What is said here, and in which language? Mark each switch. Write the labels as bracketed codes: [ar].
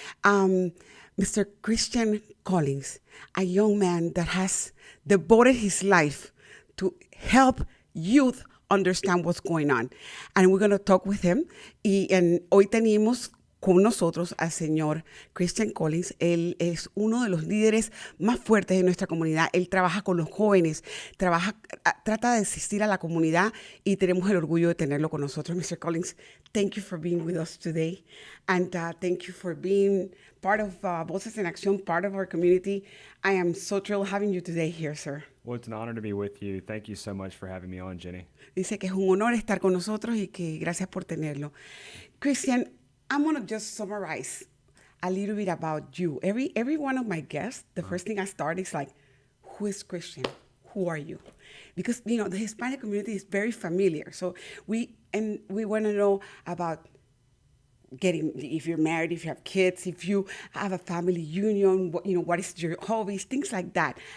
[en] Mr. Christian Collins, a young man that has devoted his life to help youth understand what's going on. And we're going to talk with him. [es] Hoy tenemos con nosotros al señor Christian Collins. Él es uno de los líderes más fuertes de nuestra comunidad. Él trabaja con los jóvenes, trata de asistir a la comunidad, y tenemos el orgullo de tenerlo con nosotros. [en] Mr. Collins, thank you for being with us today, and thank you for being part of Voces en Acción, part of our community. I am so thrilled having you today here, sir. Well, it's an honor to be with you. Thank you so much for having me on, Jenny. [es] Dice que es un honor estar con nosotros y que gracias por tenerlo. [en] Christian, I'm going to just summarize a little bit about you. Every one of my guests, the first thing I start is like, who is Christian? Who are you? Because, the Hispanic community is very familiar. So we want to know about if you're married, if you have kids, if you have a family union, what is your hobbies, things like that.